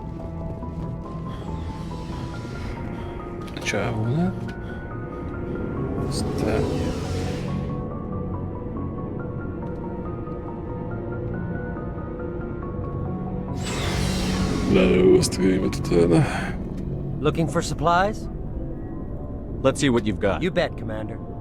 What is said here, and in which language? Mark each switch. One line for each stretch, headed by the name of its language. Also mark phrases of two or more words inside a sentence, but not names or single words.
Hungarian: A csávónál. Aztán... lelő azt a gémet utána.
English: Looking for supplies? Let's see what you've got. You bet, Commander.